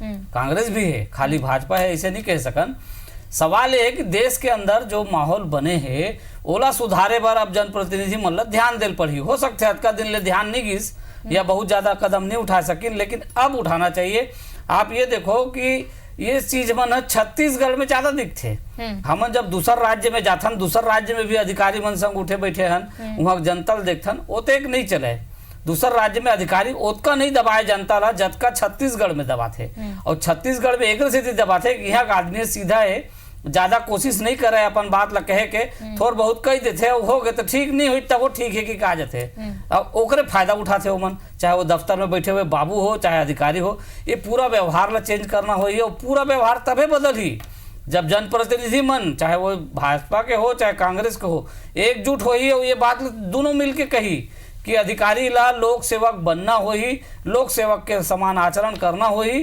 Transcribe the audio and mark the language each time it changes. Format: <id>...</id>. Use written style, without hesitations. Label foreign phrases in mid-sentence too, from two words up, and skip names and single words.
<hne>कांग्रेस भी है, खाली भाजपा है ऐसे नहीं कह सकन। सवाल ये है कि देश के अंदर जो माहौल बने हैं ओला सुधारे बर अब जनप्रतिनिधि मन ला ध्यान देल पड़ी। हो सकते है का दिन ले ध्यान नहीं गिस या बहुत ज्यादा कदम नहीं उठा सकिन, लेकिन अब उठाना चाहिए। आप ये देखो कि ये चीज मन छत्तीसगढ़ में ज्यादा दिखते। हम जब दूसर राज्य में जाथन, दूसर राज्य में भी अधिकारी मन संग उठे बैठे हन, वहां जनता देखथन ओते एक नहीं चले। दूसर राज्य में अधिकारी ओतका नहीं दबाए जनता ला जतका छत्तीसगढ़ में दबाते। और छत्तीसगढ़ में एक स्थिति दबाते कि यहाँ का आदमी सीधा है, ज्यादा कोशिश नहीं करे अपन बात ला कहे के, थोड़ बहुत कह देते हो गए तो ठीक नहीं हुई तब वो ठीक है कि कहा जाते। अब ओकरे फायदा उठाते हो मन, चाहे वो दफ्तर में बैठे हुए बाबू हो चाहे अधिकारी हो। ये पूरा व्यवहार ला चेंज करना हो, और पूरा व्यवहार तबे बदल ही जब जनप्रतिनिधि मन, चाहे वो भाजपा के हो चाहे कांग्रेस के हो, एकजुट हो ही और ये बात दोनों मिलके कही कि अधिकारी ला लोक सेवक बनना हो ही, लोक सेवक के समान आचरण करना हो ही।</hne>